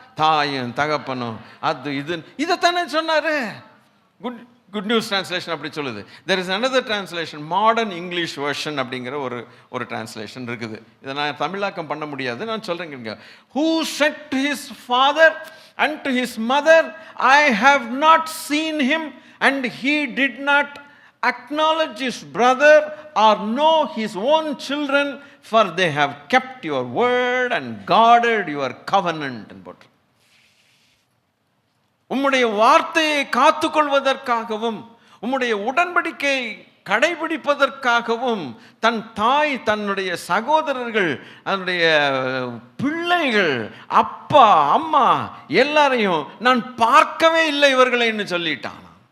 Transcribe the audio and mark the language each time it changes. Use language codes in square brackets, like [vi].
[ta] தாயும் தகப்பனும் அது இது இதைத்தானே சொன்னாரு. குட் நியூஸ் டிரான்ஸ்லேஷன் அப்படி சொல்லுது. [en] there is another translation, [ta] modern English version அப்படிங்கிற ஒரு டிரான்ஸ்லேஷன் இருக்குது. இதை நான் தமிழாக்கம் பண்ண முடியாது, நான் சொல்றேங்க. [en] Who said to his father and to his mother, I have not seen him, and he did not acknowledge his brother or know his own children, for they have kept your word and guarded your covenant. [ta] And போட்டு உம்முடைய வார்த்தையை காத்துக்கொள்வதற்காகவும் உம்முடைய உடன்படிக்கை கடைபிடிப்பதற்காகவும் தன் தாய், தன்னுடைய சகோதரர்கள், அதனுடைய பிள்ளைகள், அப்பா அம்மா எல்லாரையும் நான் பார்க்கவே இல்லை இவர்களைன்னு சொல்லிட்டான்.